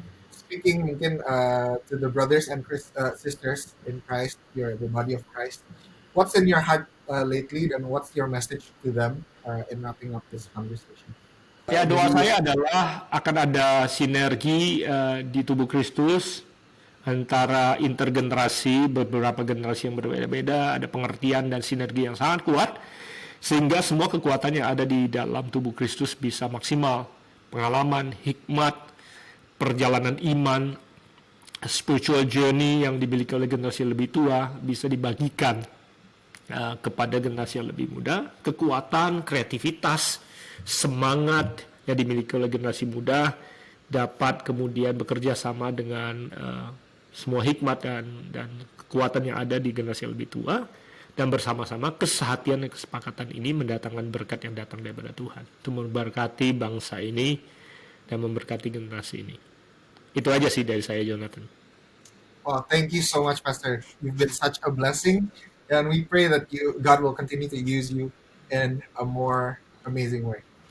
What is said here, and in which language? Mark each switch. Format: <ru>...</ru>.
<en>Speaking mungkin to the brothers and sisters in Christ, you're the body of Christ. What's in your heart lately, and what's your message to them in wrapping up this conversation?</en> <id>Ya, doa saya adalah akan ada sinergi di tubuh Kristus antara intergenerasi, beberapa generasi yang berbeda-beda, ada pengertian dan sinergi yang sangat kuat, sehingga semua kekuatan yang ada di dalam tubuh Kristus bisa maksimal. Pengalaman, hikmat, perjalanan iman, spiritual journey yang dimiliki oleh generasi yang lebih tua bisa dibagikan kepada generasi yang lebih muda. Kekuatan, kreativitas, semangat yang dimiliki oleh generasi muda dapat kemudian bekerja sama dengan semua hikmat dan kekuatan yang ada di generasi yang lebih tua, dan bersama-sama kesehatian dan kesepakatan ini mendatangkan berkat yang datang daripada Tuhan untuk memberkati bangsa ini dan memberkati generasi ini. Itu aja sih dari saya, Jonathan.</id> <en>Well, thank you so much, Pastor. You've been such a blessing, and we pray that God will continue to use you in a more amazing way.</en>